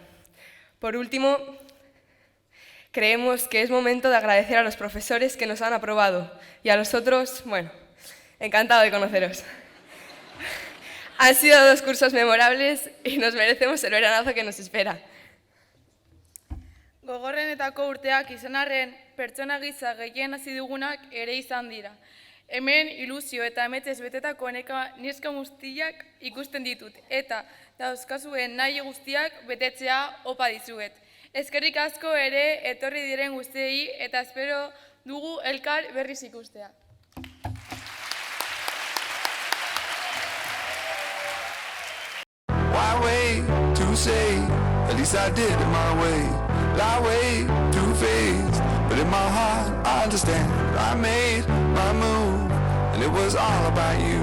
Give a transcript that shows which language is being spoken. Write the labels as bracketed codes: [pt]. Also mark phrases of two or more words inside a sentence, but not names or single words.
[es] Por último, creemos que es momento de agradecer a los profesores que nos han aprobado y a los otros, bueno, encantado de conoceros. Han sido 2 cursos memorables y nos merecemos el veranazo que nos espera. [eu] Gogorrenetako urteak izan arren, pertsona gisa gehien hasi dugunak ere izan dira. Hemen ilusio eta ametez betetako neska guztiak ikusten ditut, eta dauzkazuen nahi guztiak betetzea opa dizuet. Eskerrik asko ere etorri diren guztiei eta espero dugu elkar berriz ikustea. [en] Why wait to say, at least I did it my way. Lie way too faced, but in my heart I understand. I made my move, and it was all about you.